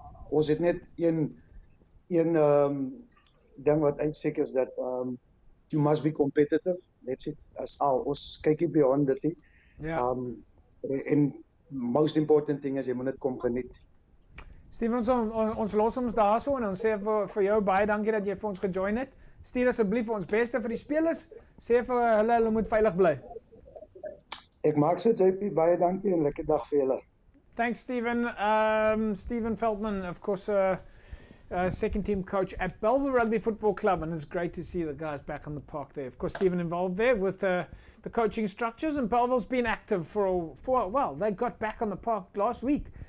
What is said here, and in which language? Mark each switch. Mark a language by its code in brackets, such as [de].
[af] Ons het net een ding wat uitsek is dat [en] you must be competitive. That's it. [af] As al. Ons kyk nie beyond dit nie. Ja. En [en] most important thing [af] is jy moet dit kom geniet. Steven, ons los ons daarso en ons sê vir jou baie dankie dat jy vir ons gejoin het. Stuur asseblief ons beste vir die spelers. Sê vir hulle moet veilig bly. Ek maak so, JP, baie dankie en lekker dag vir julle. [en] Thanks, Stephen. Stephen Feltman, of course, second team coach at Belleville Rugby Football Club, and it's great to see the guys back on the park there. Of course, Stephen involved there with the coaching structures, and Belleville's been active for well, they got back on the park last week.